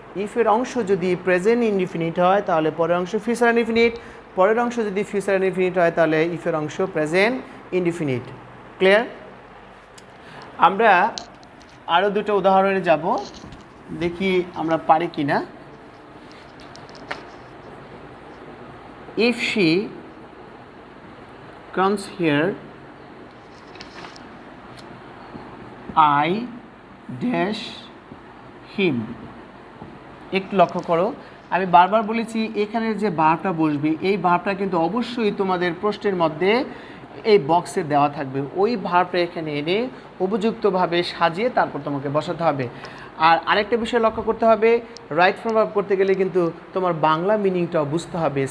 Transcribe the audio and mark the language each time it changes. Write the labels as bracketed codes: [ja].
[bn] ইফের অংশ যদি present indefinite হয় তাহলে পরের অংশ ফিউচার ইনডিফিনিট, পরের অংশ যদি ফিউচার ইনডিফিনিট হয় তাহলে ইফের অংশ প্রেজেন্ট ইনডিফিনিট। ক্লিয়ার? আমরা আরও দুটো উদাহরণে যাব, দেখি আমরা পারি কি না। [en] If she comes here, I dash him. [bn] একটু লক্ষ্য করো, আমি বারবার বলেছি এখানের যে ভার্বটা বসবে এই ভার্বটা কিন্তু অবশ্যই তোমাদের প্রশ্নের মধ্যে এই বক্সে দেওয়া থাকবে। ওই ভার্বটা এখানে এনে উপযুক্তভাবে সাজিয়ে তারপর তোমাকে বসাতে হবে। আর আরেকটা বিষয় লক্ষ্য করতে হবে, রাইট ফর্ম ভার্ব করতে গেলে কিন্তু তোমার বাংলা মিনিংটাও বুঝতে হবে।